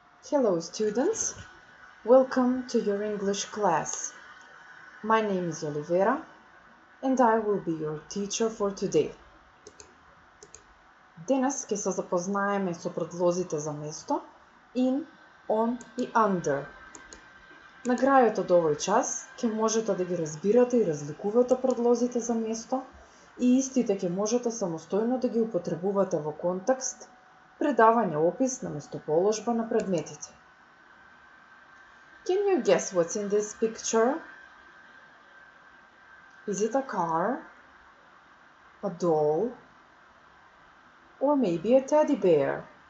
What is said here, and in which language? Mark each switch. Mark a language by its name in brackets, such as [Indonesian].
[English] Hello students, welcome to your English class. My name is Olivera and I will be your teacher for today. [Macedonian] Денес ќе се запознаеме со предлозите за место in, on и under. На крајот од овој час ќе можете да ги разбирате и разликувате предлозите за место и истите ќе можете самостојно да ги употребувате во контекст при давање опис на местоположба на предметите. [English] Can you guess what's in this picture? Is it a car, a doll, or maybe a teddy bear?